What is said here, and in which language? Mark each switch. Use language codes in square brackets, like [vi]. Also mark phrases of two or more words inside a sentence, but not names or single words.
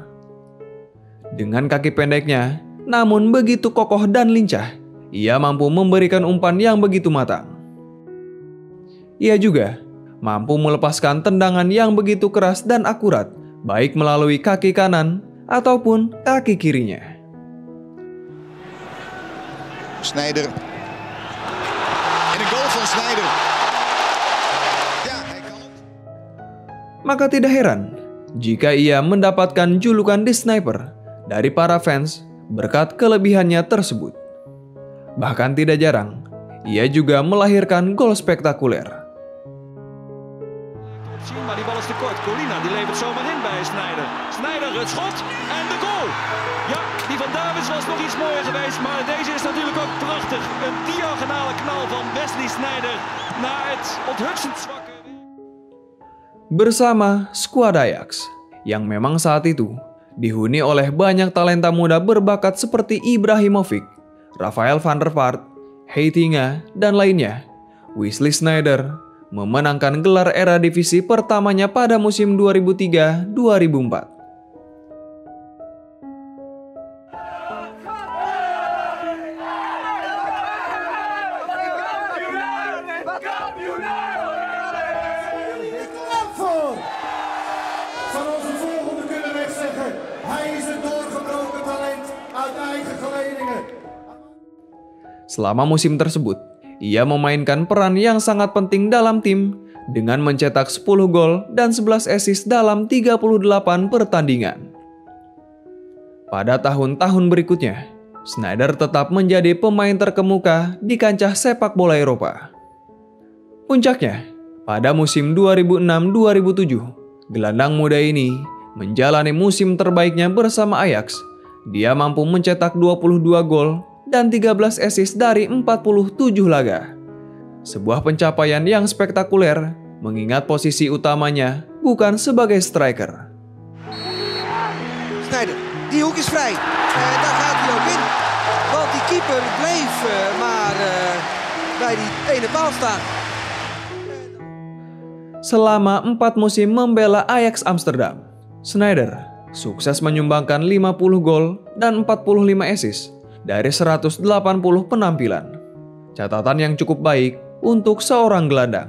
[id] Dengan kaki pendeknya, namun begitu kokoh dan lincah, ia mampu memberikan umpan yang begitu matang. Ia juga mampu melepaskan tendangan yang begitu keras dan akurat, baik melalui kaki kanan ataupun kaki kirinya. Sneijder. [nl] In een goal van Sneijder. Ja, hij kan het. [id] Maka tidak heran jika ia mendapatkan julukan The Sniper dari para fans berkat kelebihannya tersebut. Bahkan tidak jarang, ia juga melahirkan gol spektakuler. [nl] Maar die bal is te kort. Colina die levert zomaar in bij Sneijder. Sneijder het schot en de goal. Ja, die van Davids was nog iets mooier geweest, maar deze is natuurlijk ook prachtig. Een diagonale knal van Wesley Sneijder naar het onthutsend zwakke. [id] Bersama skuad Ajax, yang memang saat itu dihuni oleh banyak talenta muda berbakat seperti Ibrahimovic, Rafael van der Vaart, Heitinga, dan lainnya, Wesley Sneijder memenangkan gelar Eredivisie pertamanya pada musim 2003-2004. [nl] Van onze volgende kunnen we zeggen, hij is een doorgebroken talent uit eigen geledingen. [id] Selama musim tersebut, ia memainkan peran yang sangat penting dalam tim dengan mencetak 10 gol dan 11 assist dalam 38 pertandingan. Pada tahun-tahun berikutnya, Sneijder tetap menjadi pemain terkemuka di kancah sepak bola Eropa. Puncaknya, pada musim 2006-2007, gelandang muda ini menjalani musim terbaiknya bersama Ajax. Dia mampu mencetak 22 gol dan 13 assist dari 47 laga. Sebuah pencapaian yang spektakuler mengingat posisi utamanya bukan sebagai striker. [nl] Sneijder, die hoek is vrij. Daar gaat hij ook in. Want die keeper bleef maar bij die ene paal staan. [id] Selama 4 musim membela Ajax Amsterdam, Sneijder sukses menyumbangkan 50 gol dan 45 assist dari 180 penampilan. Catatan yang cukup baik untuk seorang gelandang.